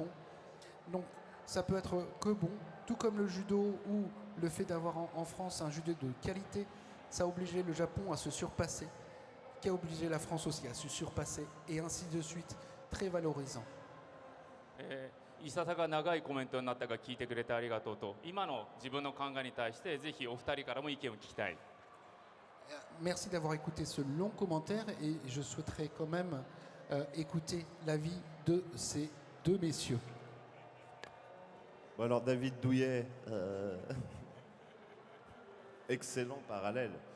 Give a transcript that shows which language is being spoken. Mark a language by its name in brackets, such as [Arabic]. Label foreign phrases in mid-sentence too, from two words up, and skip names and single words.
[French] Donc ça peut être que bon, tout comme le judo ou le fait d'avoir en France un judo de qualité, ça a obligé le Japon à se surpasser, qui a obligé la France aussi à se surpasser, et ainsi de suite, très valorisant. [Japanese] いささか長いコメントになったが聞いてくれてありがとうと、今の自分の考えに対してぜひお二人からも意見を聞きたい。 [French] Merci d'avoir écouté ce long commentaire et je souhaiterais quand même écouter l'avis de ces deux messieurs. Bon alors David Douillet, excellent parallèle.